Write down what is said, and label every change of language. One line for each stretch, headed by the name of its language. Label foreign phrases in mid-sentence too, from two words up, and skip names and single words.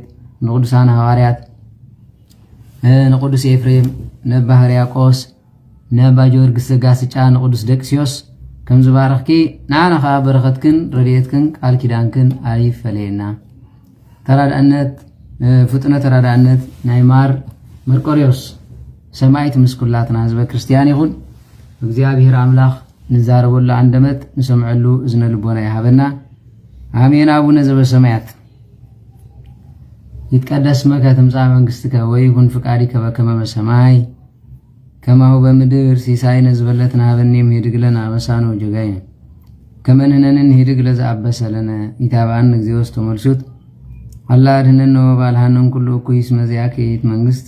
Tigrinya: ንቅዱሳን ሐዋርያት ንቅዱስ ኤፍሬም ነባ ሕርያቆስ ነባ ጊዮርጊስ ዘጋስጫ ንቅዱስ ደቅስዮስ ከም ዝባረኽኪ ንዓናኻ በረኸትክን ረድኤትክን ቃል ኪዳንክን አይፈለየና። ተራዳእነት ፍጥነት ተራዳእነት ናይ ማር መርቆሬዎስ ሰማዕት ምስኩላትና ህዝበ ክርስቲያን ይኹን። እግዚአብሔር አምላኽ ንዛረበሉ አንደበት ንሰምዐሉ እዝነ ልቦና ይሃበና አሜን።
Geez: አቡነ ዘበሰማያት ይትቀደስ ስምከ ትምጻእ መንግሥትከ ወይኩን ፍቃድከ በከመ በሰማይ ከማሁ በምድር ሲሳይነ ዝበለትነ ሀበነ ኅድግ ለነ አበሳነ ወጌጋየነ ከመ ንሕነኒ ንኅድግ ለዘአበሰ ለነ ኢታብአነ እግዚኦ ውስተ መልሱት አላ አድኅነነ ወባልሐነ እምኩሉ እኩይ እስመ ዚአከ ይእቲ መንግሥት